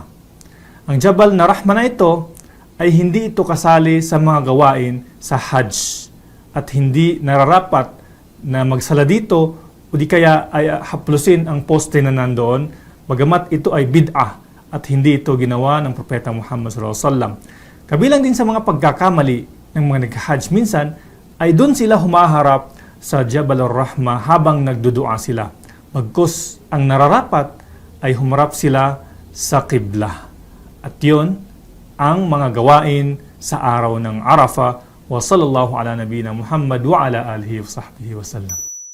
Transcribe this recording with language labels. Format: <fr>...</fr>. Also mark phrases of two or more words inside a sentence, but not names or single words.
<tl>Ang Jabal na Rahmah na ito ay hindi ito kasali sa mga gawain sa Hajj at hindi nararapat na magsala dito o di kaya ay haplusin ang poste na nandoon, bagamat ito ay bid'ah at hindi ito ginawa ng Propeta Muhammad</tl> <ar>صلى الله عليه وسلم.</ar> <tl>Kabilang din sa mga pagkakamali ng mga nag-Hajj minsan ay doon sila humaharap sa Jabal ar-Rahmah habang nagdudua sila. Bagkus ang nararapat ay humarap sila sa qibla. At yun ang mga gawain sa araw ng Arafah.</tl> <ar>وصلى الله على نبينا محمد وعلى آله وصحبه وسلم.</ar>